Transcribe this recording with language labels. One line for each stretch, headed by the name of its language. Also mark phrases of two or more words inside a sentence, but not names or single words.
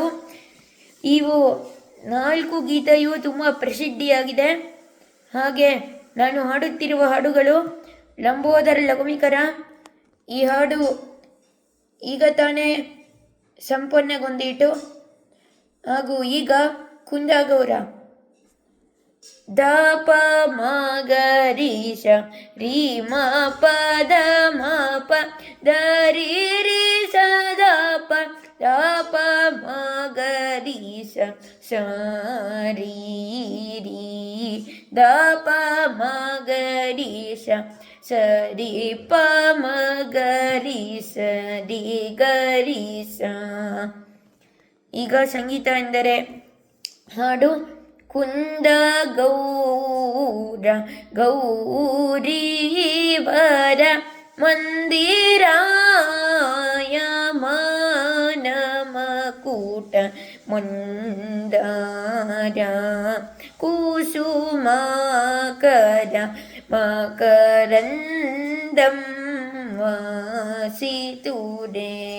Kannada: ಇವು 4 ಗೀತೆಯು ತುಂಬ ಪ್ರಸಿದ್ಧಿಯಾಗಿದೆ. ಹಾಗೆ ನಾನು ಹಾಡುತ್ತಿರುವ ಹಾಡುಗಳು ಲಂಬೋದರ ಲಕುಮಿಕರ. ಈ ಹಾಡು ಈಗ ತಾನೇ ಸಂಪನ್ನಗೊಂಡಿತು. ಹಾಗೂ ಈಗ ಕುಂದಗೌರ ದ ಪ ಮ ಗ ರಿ ಸ ರಿ ಮ ಪದ ಮ ಪ ದ ರಿ ರಿ ಸ ದ ಪ ದ ಪ ಮ ಗ ರಿ ಸ ಸ ರಿ ರಿ ದ ಪ ಮ ಗ ರಿ ಸ ಸ ರಿ ಪ ಮ ಗ ರಿ ಸ ರಿ ಗ ರಿ ಸ. ಈಗ ಸಂಗೀತ ಎಂದರೆ ಹಾಡು.
Sanskrit: ಕುಂದಗೌರ ಗೌರೀವರ ಮಂದಿರಾಯ ಮಾನಮಕೂಟ ಮುಂದಾರ ಕುಸುಮಾಕರ ಮಕರಂದಂ ವಾಸಿತುರೇ